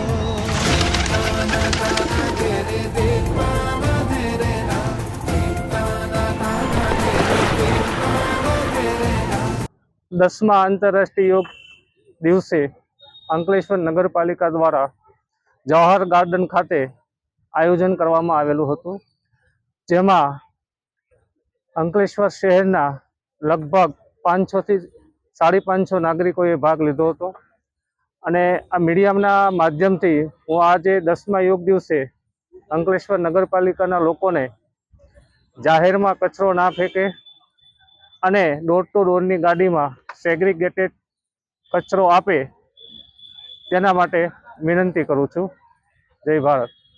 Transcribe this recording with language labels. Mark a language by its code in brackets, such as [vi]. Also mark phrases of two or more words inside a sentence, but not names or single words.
[gu] દસમા આંતરરાષ્ટ્રીય યોગ દિવસે અંકલેશ્વર નગરપાલિકા દ્વારા જવાહર ગાર્ડન ખાતે આયોજન કરવામાં આવેલું હતું, જેમાં અંકલેશ્વર શહેરના લગભગ 500 થી 550 નાગરિકોએ ભાગ લીધો હતો। અને આ મીડિયમના માધ્યમથી હું આજે 10મા યોગ દિવસે અંકલેશ્વર નગરપાલિકાના લોકોને જાહેરમાં કચરો ના ફેંકે અને [en] door to doorની [gu] ગાડીમાં સેગ્રીગેટેડ કચરો આપે તેના માટે વિનંતી કરું છું। જય ભારત।